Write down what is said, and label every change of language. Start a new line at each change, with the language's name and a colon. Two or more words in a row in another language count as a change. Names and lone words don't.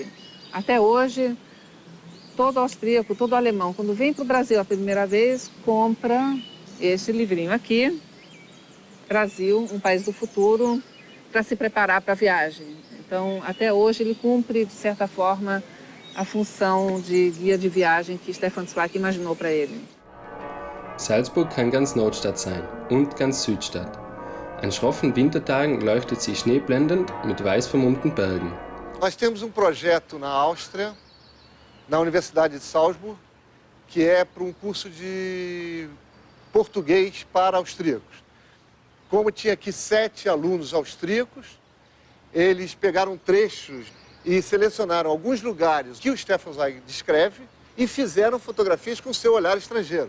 Portuguese: Até hoje, todo austríaco, todo alemão, quando vem para o Brasil a primeira vez, compra esse livrinho aqui, Brasil, um país do futuro, para se preparar para a viagem. Então, até hoje, ele cumpre, de certa forma, a função de guia de viagem que Stefan Zweig imaginou para ele.
German: Salzburg kann ganz Nordstadt sein und ganz Südstadt. An schroffen Wintertagen leuchtet sie schneeblendend mit weiß vermummten Bergen.
Portuguese: Nós temos um projeto na Áustria, na Universidade de Salzburg, que é para um curso de português para austríacos. Como tinha aqui 7 alunos austríacos, eles pegaram trechos e selecionaram alguns lugares que o Stefan Zweig descreve e fizeram fotografias com seu olhar estrangeiro.